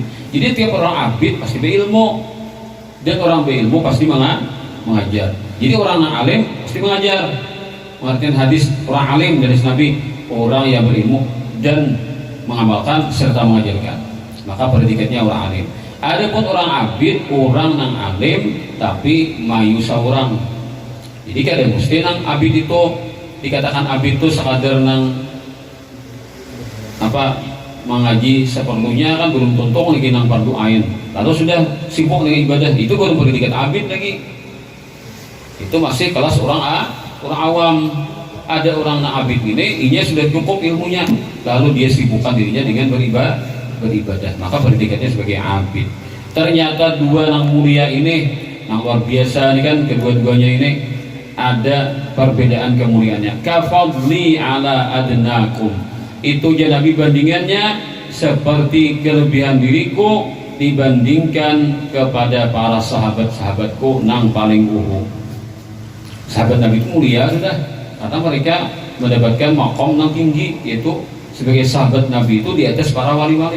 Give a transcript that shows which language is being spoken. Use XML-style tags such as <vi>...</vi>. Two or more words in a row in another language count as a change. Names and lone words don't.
<id>Jadi tiap orang abid pasti berilmu, dan orang berilmu pasti mengajar. Jadi orang yang alim pasti mengajar. Pengertian hadis orang alim dari Nabi, orang yang berilmu dan mengamalkan serta mengajarkan, maka predikatnya orang alim. Adapun orang abid, orang yang alim tapi mayu seorang.</id> <bjn>Jadi kada mesti nang abid itu dikatakan abid itu sekadar nang apa mengaji seperlunya, kan belum tentu lagi nang fardu ain.</bjn> <id>Lalu sudah sibuk dengan ibadah, itu baru predikat abid lagi. Itu masih kelas orang awam. Ada orang nang abid ini, inya sudah cukup ilmunya, lalu dia sibukkan dirinya dengan beribadah, maka predikatnya sebagai abid. Ternyata dua nang mulia ini, nang luar biasa ini kan, kedua-duanya ini ada perbedaan kemuliaannya.</id> <ar>كفضلي على أدناكم,</ar> <id>itu Nabi bandingannya seperti kelebihan diriku dibandingkan kepada para sahabat-sahabatku nang paling uhu. Sahabat Nabi itu mulia sudah, karena mereka mendapatkan maqam nang tinggi, yaitu sebagai sahabat Nabi itu di atas para wali-wali.</id>